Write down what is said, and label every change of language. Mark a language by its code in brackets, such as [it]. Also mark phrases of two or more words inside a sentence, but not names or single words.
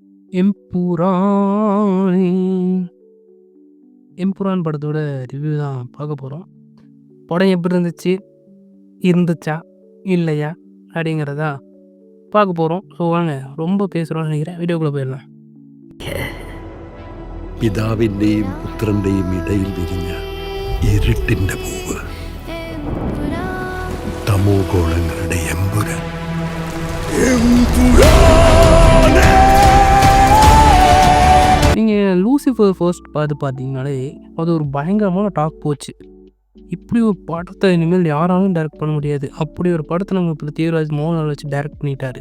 [ta] எம்புரானே எம்புரான் படத்தோட ரிவ்யூ தான் பார்க்க போகிறோம். படம் எப்படி இருந்துச்சு, இருந்துச்சா இல்லையா அப்படிங்கிறதா பார்க்க போகிறோம். ஸோ வாங்க, ரொம்ப பேசுகிறோன்னு நினைக்கிறேன், வீடியோக்குள்ளே போயிடலாம். [ml] പിതാവിൻ്റെയും പുത്രൻ്റെയും ഇടയിൽ വിരിഞ്ഞ ഇരുട്ടിൻ്റെ പൂവ്, തമോ ഗോളങ്ങളുടെ എമ്പുരാൻ. [ta] நீங்கள் லூசிஃபர் ஃபர்ஸ்ட் பார்த்தீங்கனாலே அது ஒரு பயங்கரமான டாக் போச்சு. இப்படி ஒரு படத்தை இனிமேல் யாராலும் டைரக்ட் பண்ண முடியாது, அப்படி ஒரு படத்தை நம்ம பிருத்திவிராஜ் மோகன்லால் வச்சு டைரக்ட் பண்ணிட்டாரு.